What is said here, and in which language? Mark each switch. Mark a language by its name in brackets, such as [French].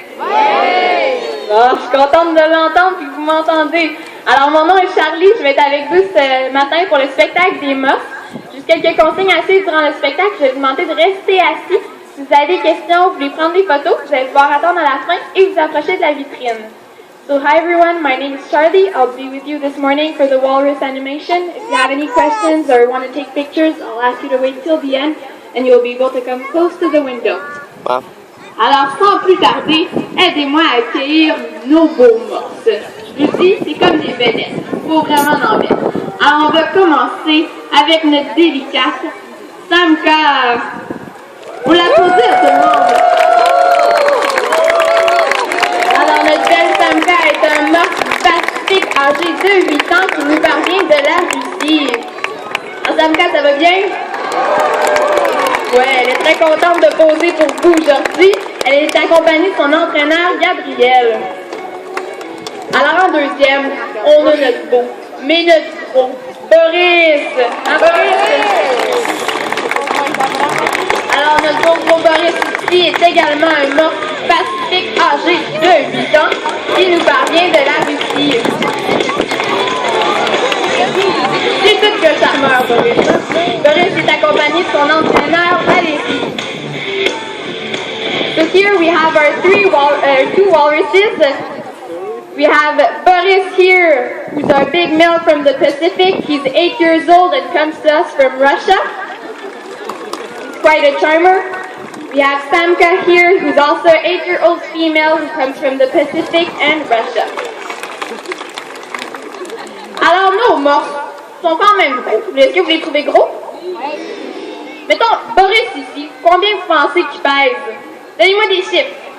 [French] Oui! Bon, je suis contente de l'entendre et que vous m'entendez. Alors, mon nom est Charlie, je vais être avec vous ce matin pour le spectacle des Morses. Juste quelques consignes assez durant le spectacle, je vais vous demander de rester assis. Si vous avez des questions, vous voulez prendre des photos, vous allez pouvoir attendre à la fin et vous approcher de la vitrine. [English] So, hi everyone, my name is Charlie. I'll be with you this morning for the Walrus animation. If you have any questions or want to take pictures, I'll ask you to wait till the end and you'll be able to come close to the window. Wow. [French] Alors, sans plus tarder, aidez-moi à accueillir nos beaux morses. Je vous dis, c'est comme des vedettes. Il faut vraiment en mettre. Alors, on va commencer avec notre délicate Samka. Vous l'applaudissez, tout le monde. Alors, notre belle Samka est un morse pacifique âgé de 8 ans qui nous parvient de la Russie. Alors, Samka, ça va bien? Ouais, elle est très contente de poser pour vous aujourd'hui. Elle est accompagnée de son entraîneur, Gabriel. Alors, en deuxième, on a notre beau, mais notre gros, Boris. Hein, Boris? Alors, notre gros Boris ici est également un morse pacifique âgé de 8 ans qui nous parvient de la Russie. C'est tout que charmeur, Boris. Boris est accompagné de son entraîneur, Alessi. [English] So here we have our two walruses. We have Boris here, who's our big male from the Pacific. He's 8 years old and comes to us from Russia. He's quite a charmer. We have Samka here, who's also an 8-year-old female who comes from the Pacific and Russia. [French] Alors, nos morses sont quand même gros. Est-ce que vous les trouvez gros? Mettons, Boris ici, combien vous pensez qu'il pèse? Donnez-moi des chiffres.